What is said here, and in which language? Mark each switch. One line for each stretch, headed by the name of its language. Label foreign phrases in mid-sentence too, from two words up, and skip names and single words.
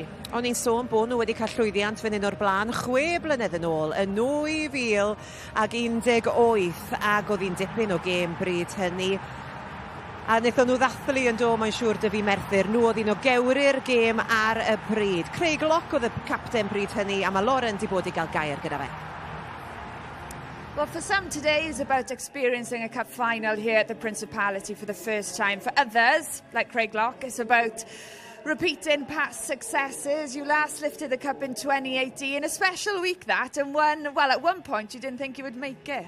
Welsh: O'n i'n sôn bod nhw wedi cael llwyddiant fan hyn o'r blaen 6 blynedd yn ôl, yn 2018, ac oedd hi'n dipyn o gêm bryd hynny. A wnaethon nhw ddathlu yn do, mae'n siŵr dy fi Merthyr, nhw oedd un o gewri'r gêm ar y pryd. Craig Lock oedd y capten pryd hynny, a mae Lauren di bod i gael gair gyda fe.
English: Well, for some, today is about experiencing a cup final here at the Principality for the first time. For others, like Craig Lock, it's about repeating past successes. You last lifted the cup in 2018, a special week that, and well, at one point you didn't think you would make it.